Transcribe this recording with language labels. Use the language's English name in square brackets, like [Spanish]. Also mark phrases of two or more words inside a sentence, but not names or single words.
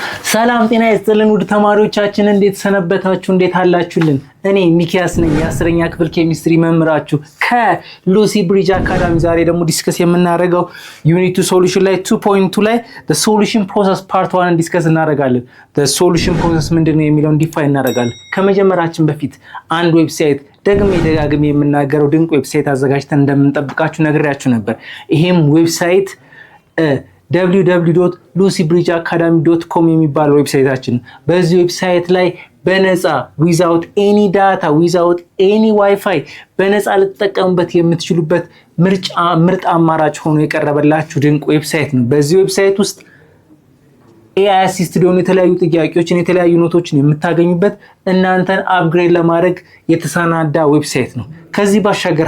[Amharic] ሰላም ጤና ይስጥልን ውድ ተማሪዎቻችን እንዴት ሰነበታችሁ እንዴት አላችሁልን እኔ ሚኪያስ ነኝ የ10ኛ ክፍል ኬሚስትሪ መምህራችሁ ከሉሲ ብሪጅ አካዳሚ ዛሬ ደግሞ ዲስከስ የምናደርገው [English] unit 2 solution [Amharic] ላይ 2.2 ላይ [English] the solution process part 1 [Amharic] ዲስከስ እናደርጋለን [English] the solution process [Amharic] ምንድነው የሚለውን ዲፋይን እናደርጋለን ከመጀመራችን በፊት አንድ ዌብሳይት ደጋግሜ የምናገረው ድንቅ ዌብሳይት አዘጋጅተን እንደምንጠብቃችሁ ነግሬያችሁ ነበር ይሄም ዌብሳይት www.lucybridgeacademy.com የሚባለው ዌብሳይታችን በዚህ ዌብሳይት ላይ በነፃ [English] without any data without any wifi [Amharic] በነፃ ልትጠቀሙበት የምትችሉበት ምርጥ አማራጭ ሆኖ የቀረበላችሁ ድንቅ ዌብሳይት ነው በዚህ ዌብሳይት ውስጥ [English] AI assisted [Amharic] የሆኑ የተለያዩ ጥያቄዎችን የተለያዩ ኖቶችን የምታገኙበት እናንተን አፕግሬድ ለማድረግ የተሰናዳ ዌብሳይት ነው ከዚህ ባሻገር